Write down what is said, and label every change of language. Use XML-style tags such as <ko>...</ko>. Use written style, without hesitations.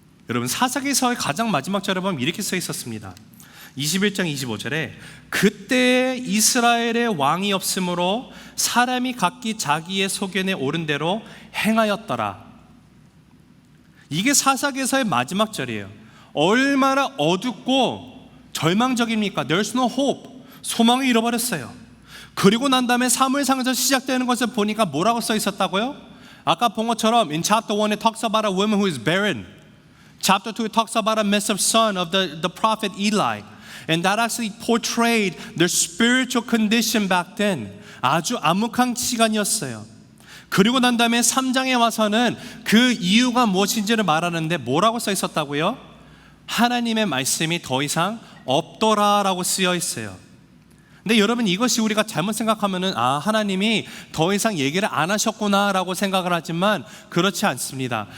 <ko>여러분 사사기서의 가장 마지막 절에 보면 이렇게 써 있었습니다. 21장 25절에 그때 이스라엘의 왕이 없으므로 사람이 각기 자기의 소견에 오른 대로 행하였더라. 이게 사사기서의 마지막 절이에요. 얼마나 어둡고 절망적입니까?</ko> <en>There's no hope.</en> <ko>소망을 잃어버렸어요. 그리고 난 다음에 사무엘상에서 시작되는 것을 보니까 뭐라고 써 있었다고요? 아까 본 것처럼</ko> <en>in chapter 1 it talks about a woman who is barren. Chapter 2 it talks about a messed up son of the prophet Eli. And that actually portrayed their spiritual condition back then.</en> <ko>아주 암묵한 시간이었어요. 그리고 난 다음에 3장에 와서는 그 이유가 무엇인지를 말하는데 뭐라고 써 있었다고요? 하나님의 말씀이 더 이상 없더라라고 쓰여 있어요. 근데 여러분 이것이 우리가 잘못 생각하면은 하나님이 더 이상 얘기를 안 하셨구나라고 생각을 하지만 그렇지 않습니다.</ko>